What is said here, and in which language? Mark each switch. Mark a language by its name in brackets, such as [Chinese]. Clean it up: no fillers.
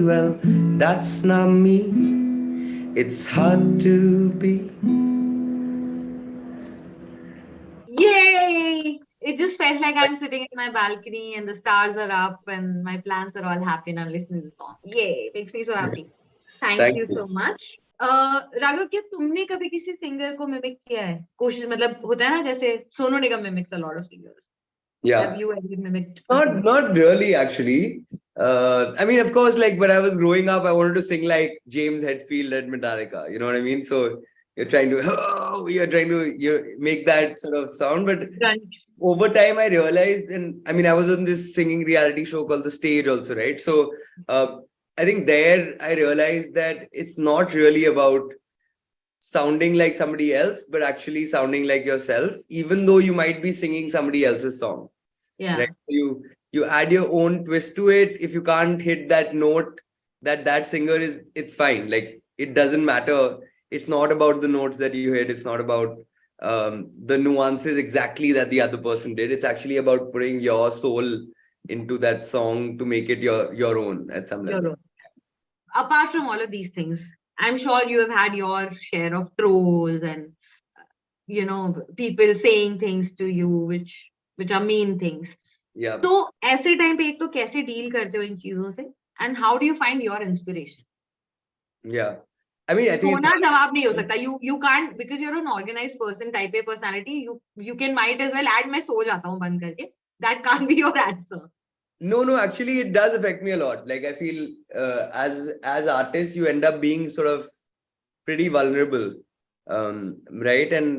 [English] Well, that's not me. It's hard to be. Yay! It just felt like I'm sitting in my balcony and the stars are up and my plants are all happy and I'm listening to the song. Yay! Makes me so happy. Thank you so much. [Hindi] Raghav, क्या तुमने कभी किसी singer को mimic किया है? कोशिश, मतलब होता है ना, जैसे Sonu Nigam [English] mimics a lot of singers. Yeah. Have you ever mimicked? Not really, actually. I mean, of course, like when I was growing up, I wanted to sing like James Hetfield at Metallica. You know what I mean? So you're trying to make that sort of sound. But over time, I realized, and I mean, I was on this singing reality show called The Stage also, right? So I think there I realized that it's not really about sounding like somebody else, but actually sounding like yourself, even though you might be singing somebody else's song. Yeah. Right? You add your own twist to it. If you can't hit that note that singer is, it's fine. Like, it doesn't matter. It's not about the notes that you hit. It's not about the nuances exactly that the other person did. It's actually about putting your soul into that song to make it your own at some level. Apart from all of these things, I'm sure you have had your share of trolls and people saying things to you which are mean things. Yeah. [Hindi] तो ऐसे time पे एक तो कैसे deal करते हो इन चीजों से [English] And how do you find your inspiration? Yeah. I mean, I think it's [Hindi] सोना जवाब नहीं हो सकता. [English] You can't, because you're an organized person, type A personality. You can might as well add [Hindi] मैं सो जाता हूँ बंद करके. [English] That can't be your answer. No, actually it does affect me a lot. Like I feel as artists, you end up being sort of pretty vulnerable, right?